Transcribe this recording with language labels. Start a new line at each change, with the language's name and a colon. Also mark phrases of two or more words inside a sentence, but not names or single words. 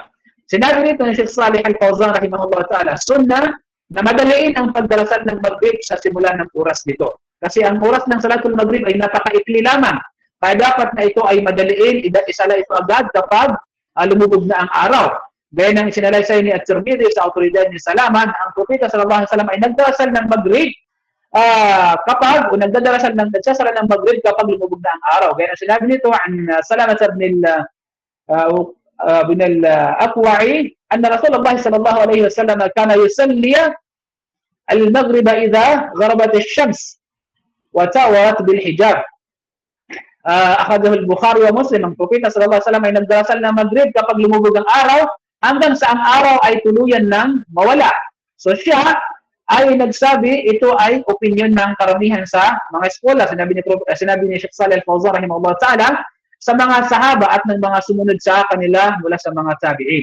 Filipino: Sinabi nito ni Sheikh Salih Al-Fawzan
Arabic: رحمه الله تعالى,
Filipino: sunnah na madaliin ang pagdarasal ng Maghrib sa simula ng oras nito. Kasi ang oras ng
Arabic: صلاة المغرب
Filipino: ay napakaikli lamang. Kaya dapat na ito ay madaliin, isala ito agad kapag lumubog na ang araw. Gaya ng isinalaysay ni At-Tirmidhi sa autoridad ni Salaman, ang Propeta
Arabic: صلى الله عليه وسلم
Filipino: ay nagdarasal ng Maghrib nagsasara ng Maghrib kapag lumubog na ang araw. Gaya ng sinabi nito
Arabic: عن سلمة بن الأكوع أن رسول الله صلى الله عليه وسلم كان يصلي المغرب إذا غربت الشمس وتوارت بالحجاب. أخرجه البخاري ومسلم.
Filipino: Ang Propeta
Arabic: صلى الله عليه وسلم
Filipino: ay nagdarasal ng Maghrib kapag lumubog ang araw hanggang sa ang araw ay tuluyan ng mawala. So siya ay nagsabi, ito ay opinion ng karamihan sa mga eskola. Sinabi ni Sheikh Salih Al-Fawzan
Arabic: رحمه الله تعالى
Filipino: sa mga sahaba at ng mga sumunod sa kanila mula sa mga tabi'in.